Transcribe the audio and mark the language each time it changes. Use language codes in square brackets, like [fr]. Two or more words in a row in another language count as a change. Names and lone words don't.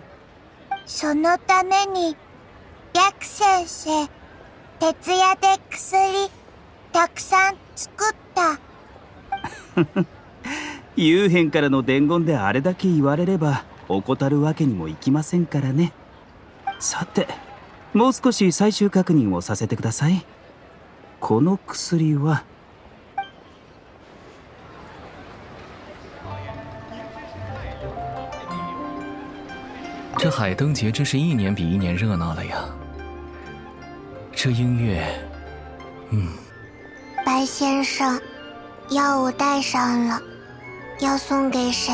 [ja] そのために、ヤク先生、徹夜で薬、たくさん作った。幽変からの伝言であれだけ言われれば怠るわけにもいきませんからね。さて、もう少し最終確認をさせてください。この薬は [zh] 这海灯节真是一年比一年热闹了呀！这音乐，白先生，药我带上了，要送给谁？